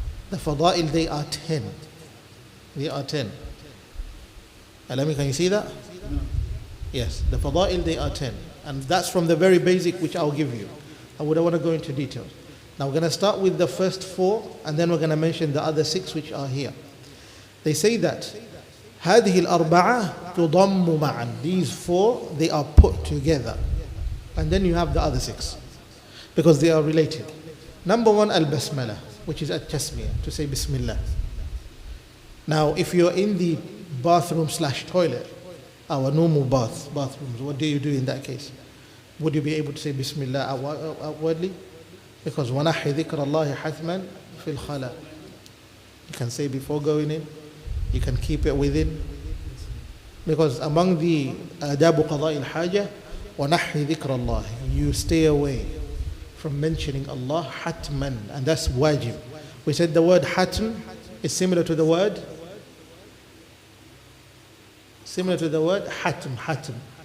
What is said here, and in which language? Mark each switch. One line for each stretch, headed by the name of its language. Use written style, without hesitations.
English: The fada'il, they are 10. They are 10. Alami, can you see that? Yes, the fada'il, they are 10. And that's from the very basic, which I'll give you. I wouldn't want to go into details. Now we're going to start with the first 4, and then we're going to mention the other 6 which are here. They say that
Arabic: هذه الأربعة تضم معا.
English: These 4, they are put together. And then you have the other 6, because they are related. Number 1, al-basmala, which is at-tasmiyah, to say Bismillah. Now if you're in the bathroom/toilet, our normal bathrooms, what do you do in that case? Would you be able to say Bismillah outwardly?
Arabic: Because وَنَحِّ ذِكْرَ اللَّهِ حَتْمًا فِي الْخَلَى.
English: You can say before going in, you can keep it within. Because among the
Arabic: آداب قضاء الحاجة وَنَحِّ ذِكْرَ اللَّهِ,
English: you stay away from mentioning Allah hatman, and that's wajib. We said the word hatm is similar to the word hatm.